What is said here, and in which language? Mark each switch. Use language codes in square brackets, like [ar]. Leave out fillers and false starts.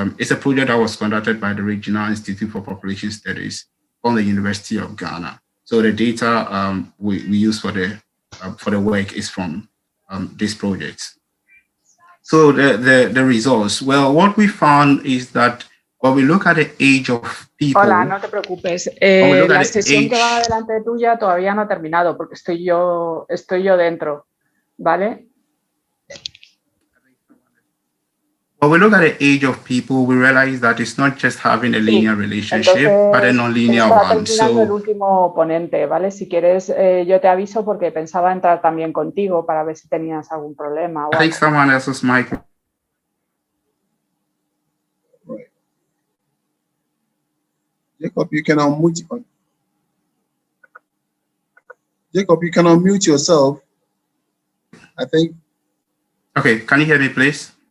[en] It's a project that was conducted by the Regional Institute for Population Studies on the University of Ghana. So the data we use for the work is from this project. So the results, well, what we found is that when we look at the age of people. [es] Hola, no te preocupes. La sesión que va delante tuya todavía no ha terminado porque estoy yo dentro, ¿vale? [en] When we look at the age of people, we realize that it's not just having a linear relationship, [es] entonces, [en] but a non-linear one. [es] So el último ponente, ¿vale? Si quieres, yo te aviso porque pensaba entrar también contigo para ver si tenías algún problema. [en] I think someone else's mic. Jacob, you can unmute. Jacob, you can unmute yourself. I think. Okay, can you hear me, please?